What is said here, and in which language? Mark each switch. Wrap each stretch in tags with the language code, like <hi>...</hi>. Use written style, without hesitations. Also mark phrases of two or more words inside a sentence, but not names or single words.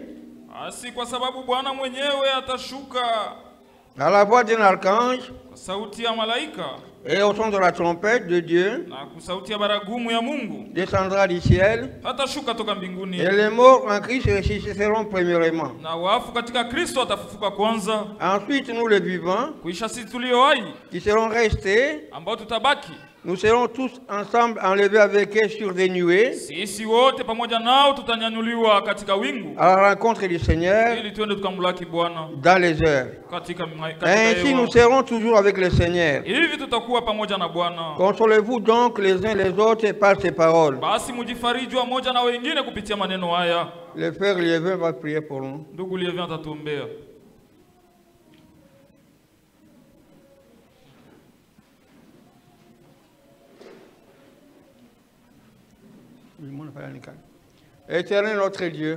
<sw>Asi kwa sababu Bwana mwenyewe atashuka</sw> <fr>à la voix d'un archange</fr> <sw>kwa sauti ya malaika</sw> <fr>et au son de la trompette de Dieu.</fr> <sw>Na kwa sauti ya baragumu ya Mungu</sw> <fr>descendra du ciel.</fr> <sw>Atashuka toka mbinguni.</sw> <fr>Et les morts en Christ ressusciteront premièrement.</fr> <sw>Na wafu katika Kristo atafufuka kwanza.</sw> <fr>Ensuite nous les vivants</fr> <sw>kuisha sisi tulio hai</sw> <fr>qui seront restés</fr> <sw>ambao tutabaki</sw> <fr>nous serons tous ensemble enlevés avec eux sur des nuées.</fr> <sw>Sisi wote pamoja nao tutanyanyuliwa katika wingu.</sw> <fr>À la rencontre du Seigneur. Ili tuende tukamlaki Bwana. Dans les airs. Ainsi nous serons toujours avec le Seigneur.</fr> <sw>Hivi tutakuwa pamoja na Bwana.</sw> <fr>Consolez-vous donc les uns les autres par ces paroles.</fr> <sw>Basi mjifariji moja na wengine kupitia maneno haya.</sw> <fr>Le frère Liévin va prier pour nous.</fr> <sw>Ndugu Liévin atatuombea.</sw> <fr>Éternel notre Dieu,</fr>